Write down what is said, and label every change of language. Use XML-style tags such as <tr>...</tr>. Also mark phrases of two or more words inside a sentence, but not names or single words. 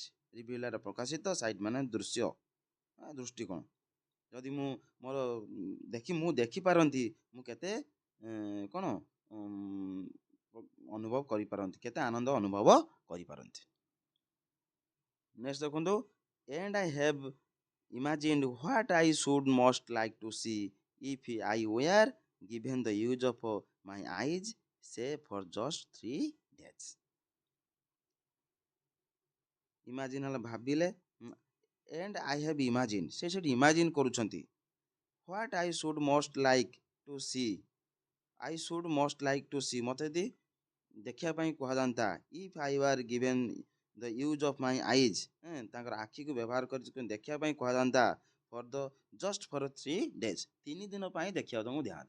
<or>ରିଭିଲ୍ଡ ପ୍ରକାଶିତ ସାଇଟ୍ ମାନେ ଦୃଷ୍ଟିକୋଣ। ଯଦି ମୁଁ ଦେଖିପାରନ୍ତି ମୁଁ କେତେ କ'ଣ ଅନୁଭବ କରିପାରନ୍ତି କେତେ ଆନନ୍ଦ ଅନୁଭବ କରିପାରନ୍ତି। ନେକ୍ସଟ ଦେଖନ୍ତୁ</or> <en>and I have imagined what I should most like to see if I were given the use of my eyes say for just 3 days.</en> <or>ଇମାଜିନ୍ ହେଲା ଭାବିଲେ,</or> <en>and I have imagine,</en> <or>ସେ ସେଠି ଇମାଜିନ୍ କରୁଛନ୍ତି।</or> <en>what I should most like to see, I should most like to see,</en> <or>ମୋତେ ଯଦି ଦେଖିବା ପାଇଁ କୁହାଯାନ୍ତା,</or> <en>if I were given the use of my eyes,</en> <or>ତାଙ୍କର ଆଖିକୁ ବ୍ୟବହାର କରି ଦେଖିବା ପାଇଁ କୁହାଯାନ୍ତା,</or> <en>for the just for 3 days,</en> <or>3 ଦିନ ପାଇଁ ଦେଖିବାକୁ ତାଙ୍କୁ ଦିଆନ୍ତା।</or>